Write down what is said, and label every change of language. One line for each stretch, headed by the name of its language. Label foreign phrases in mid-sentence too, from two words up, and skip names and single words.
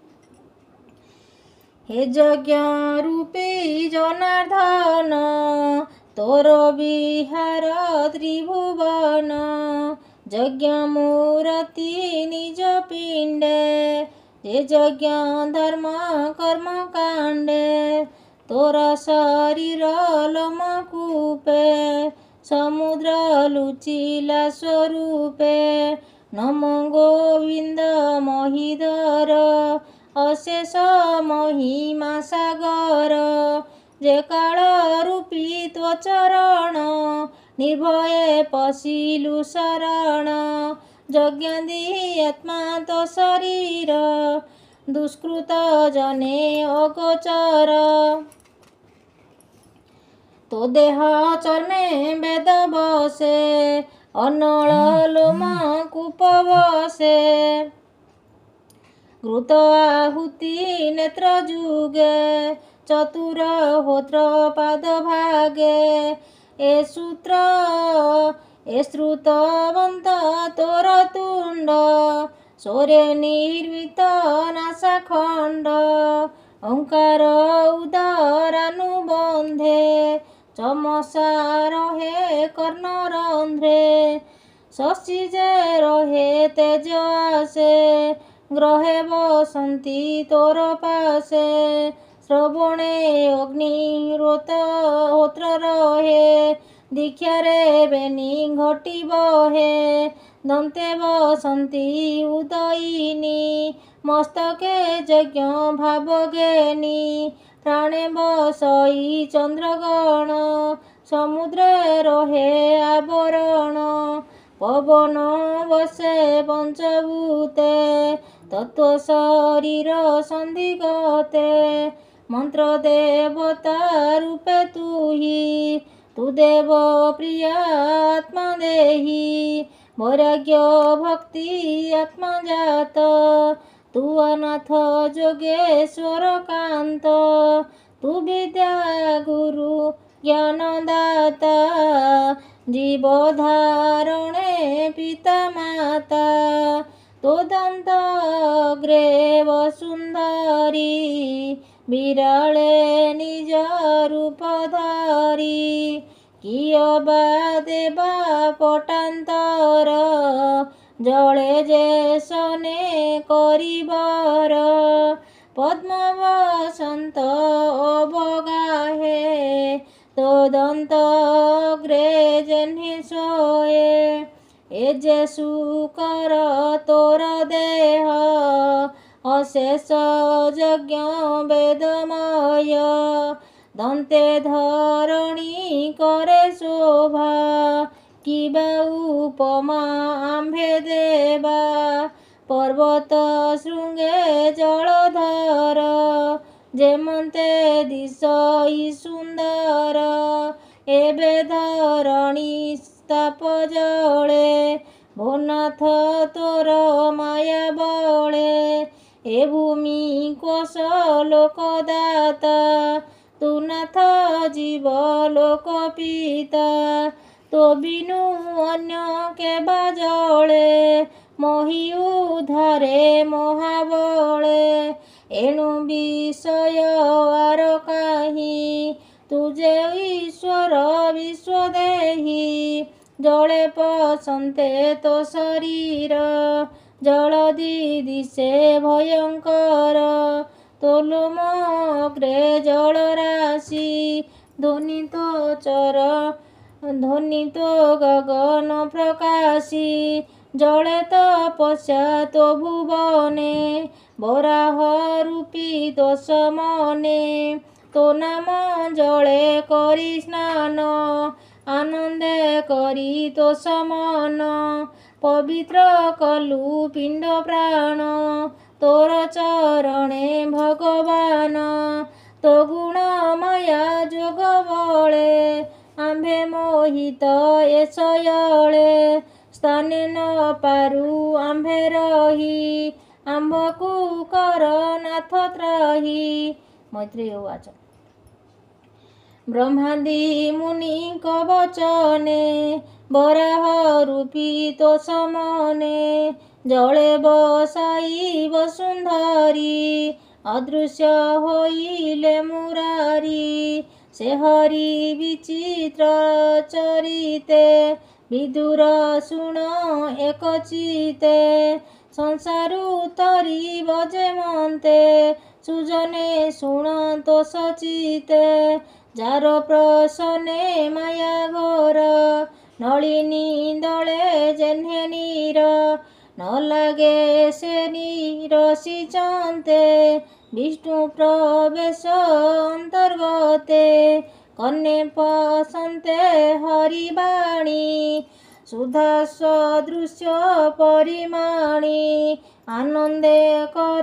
Odia: ହେ ଯଜ୍ଞ ରୂପୀ ଜନାର୍ଦନ ତୋର ବିହାର ତ୍ରିଭୁବନ ଯଜ୍ଞ ମୂର୍ତ୍ତି ନିଜ ପିଣ୍ଡେ ଜେ ଯଜ୍ଞ ଧର୍ମ କର୍ମ କାଣ୍ଡେ ତୋର ଶରୀର ଲୋମକୂପେ ସମୁଦ୍ର ଲୁଚିଲା ସ୍ୱରୂପେ ନମୋ ଗୋବିନ୍ଦ ମହୀଧର ଅଶେଷ ମହିମା ସାଗର ଜେ କାଳ ରୂପୀ ତ୍ୱଚରଣ ନିର୍ଭୟେ ପଶିଲୁ ଶରଣ ଯଜ୍ଞାଦି ଆତ୍ମା ତୋ ଶରୀର ଦୁଷ୍କୃତ ଜନେ ଅଗୋଚର ତୋ ଦେହ ଚର୍ମେ ବେଦ ବସେ ଅନଳ ଲୋମ କୂପ ବସେ ଘୃତ ଆହୁତି ନେତ୍ର ଜୁଗେ ଚତୁର ହୋତ୍ର ପାଦ ଭାଗେ ଏ ସୂତ୍ର ଏ ଶ୍ରୁତବନ୍ତ ତୋର ତୁଣ୍ଡ ସୋରେ ନିର୍ମିତ ନାସାଖଣ୍ଡ ଓଁକାର ଉଦରାନୁବନ୍ଧେ ଚମସା ରହେ କର୍ଣ୍ଣ ରନ୍ଧ୍ରେ ଶଶି ଜେ ରହେ ତେଜ ଆସେ ଗ୍ରହେ ବସନ୍ତି ତୋର ପାସେ ଶ୍ରବଣେ ଅଗ୍ନିହୋତ୍ର ରହେ ଦୀକ୍ଷାରେ ବେନୀ ଘଟୀ ବହେ ଦନ୍ତେ ବସନ୍ତି ଉଦୟିନୀ ମସ୍ତକେ ଯଜ୍ଞ ଭାବଗେନୀ ପ୍ରାଣେ ବସଇ ଚନ୍ଦ୍ରଗଣ ସମୁଦ୍ରେ ରହେ ଆବରଣ ପବନ ବସେ ପଞ୍ଚଭୂତେ ତତ୍ୱ ଶରୀର ସନ୍ଧିଗତେ ମନ୍ତ୍ର ଦେବତା ରୂପେ ତୁହି ତୁ ଦେବ ପ୍ରିୟା ଆତ୍ମା ଦେହି ବୈରାଗ୍ୟ ଭକ୍ତି ଆତ୍ମା ଜାତ ତୁ ଅନାଥ ଜୋଗେଶ୍ୱର କାନ୍ତ ତୁ ବିଦ୍ୟା ଗୁରୁ ଜ୍ଞାନଦାତା ଜୀବ ଧାରଣେ ପିତା ମାତା ତୋ ଦନ୍ତ ଅଗ୍ରେ ବସୁନ୍ଧରୀ ବିରାଳେ ନିଜ ରୂପ ଧାରୀ କିୟ ବା ଦେବା ପଟାନ୍ତର ଜଳେ ଜେ ସନେ କରିବର ପଦ୍ମ ବସନ୍ତ ଅବଗାହେ ତଦନ୍ତ ଅଗ୍ରେ ଜେହ୍ନେ ସୋଏ ଏ ଜେସୁ କର ତୋର ଦେହ ଅଶେଷ ଯଜ୍ଞ ବେଦମୟ ଦନ୍ତେ ଧରଣୀ କରେ ଶୋଭା କିବା ଉପମା ଆମ୍ଭେ ଦେବା ପର୍ବତ ଶୃଙ୍ଗେ ଜଳଧର ଜେମନ୍ତେ ଦିଶଇ ସୁନ୍ଦର ଏବେ ଧରଣୀ ତାପ ଜଳେ ଭୋନାଥ ତୋର ମାୟା ବଳେ ଏ ଭୂମି କୋଶ ଲୋକଦାତା ତୂ ନାଥ ଜୀବ ଲୋକ ପିତା ତୋ ବିନୁ ଅନ୍ୟ କେବା ଜଳେ ମୋହି ଉଧାରେ ମହାବଳେ ଏଣୁ ବିଷୟ ଆର କାହି ତୁଝେ ଈଶ୍ୱର ବିଶ୍ୱଦେହି ଜଳେ ପସନ୍ତେ ତୋ ଶରୀର ଜଳଧି ଦିଶେ ଭୟଙ୍କର ତୋଲୁମଗ୍ରେ ଜଳରାଶି ଧ୍ୱନିତ ଚର ଧ୍ୱନିତ ଗଗନ ପ୍ରକାଶୀ ଜଳେ ତପସ୍ୟା ତୋ ଭୁବନେ ବରାହ ରୂପୀ ଦୋଷ ମନେ ତୋ ନାମ ଜଳେ କରୀ ସ୍ନାନ ଆନନ୍ଦେ କରୀ ତୋ ସମନ ପବିତ୍ର କଲୁ ପିଣ୍ଡ ପ୍ରାଣ ତୋର ଚରଣେ ଭଗବାନ ତୋ ଗୁଣ ମାୟା ଜୋଗ ବଳେ ଆମ୍ଭେ ମୋହିତ ଏସୟଲେ ସ୍ଥାନେ ନ ପାରୁ ଆମ୍ଭେ ରହି ଆମ୍ଭକୁ କର ନାଥ ତ୍ରାହି। ମୈତ୍ରେୟ ଉବାଚ ବ୍ରହ୍ମାଦି ମୁନି ବଚନେ ବରାହ ରୂପୀ ତୋ ସମନେ ଜଳେ ବସାଇ ବସୁନ୍ଧରୀ ଅଦୃଶ୍ୟ ହୋଇଲେ ମୁରାରୀ ସେ ହରି ବିଚିତ୍ର ଚରିତେ ବିଦୁର ଶୁଣ ଏକ ଚିତେ ସଂସାରୁ ତରୀ ବଜେମନ୍ତେ ସୁଜନେ ଶୁଣ ତୋ ସଚିତେ ଜାର ପ୍ରସନେ ମାୟା ଘୋର ନଳିନୀ ଦଳେ ଜେହ୍ନେ ନୀର ନ ଲାଗେ ସେ ନୀରସିଚନ୍ତେ ବିଷ୍ଣୁ ପ୍ରବେଶ ଅନ୍ତର୍ଗତେ କନ୍ନେ ପସନ୍ତେ ହରିବାଣୀ ସୁଧା ସଦୃଶ୍ୟ ପରିମାଣୀ ଆନନ୍ଦେ କର